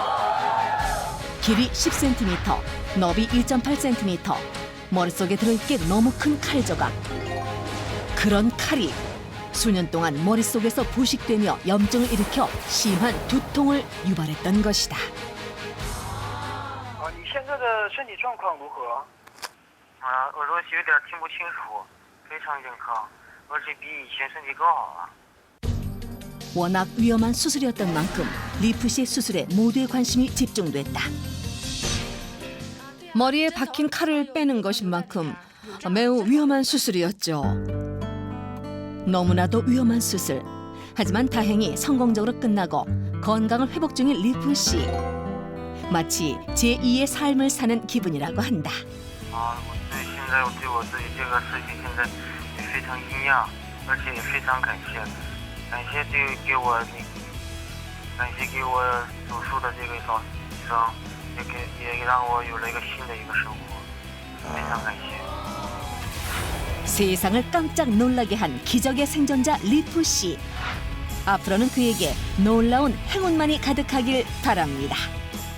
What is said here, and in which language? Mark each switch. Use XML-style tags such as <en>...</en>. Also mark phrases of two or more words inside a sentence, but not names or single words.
<ko>길이 10cm, 너비 1.8cm, 머릿속에 들어있게 너무 큰 칼 조각. 그런 칼이 수년 동안 머릿속에서 부식되며 염증을 일으켜 심한 두통을 유발했던 것이다.</ko> <zh>你现在的身体状况如何？耳朵有点听不清楚，非常健康，而且比以前身体更好了。</zh> <ko>워낙 위험한 수술이었던 만큼 리프 씨의 수술에 모두의 관심이 집중됐다. 머리에 박힌 칼을 빼는 것인 만큼 매우 위험한 수술이었죠. 너무나도 위험한 수술. 하지만 다행히 성공적으로 끝나고 건강을 회복 중인 리프 씨. 마치 제2의 삶을 사는 기분이라고 한다.</ko> <zh>我现在我对我自己这个事情现在也非常惊讶，而且也非常感谢，感谢给我手术的这个医生，也让我有了一个新的一个生活，非常感谢。</zh> <ko>세상을 깜짝 놀라게 한 기적의 생존자 리프 씨. 앞으로는 그에게 놀라운 행운만이 가득하길 바랍니다.</ko>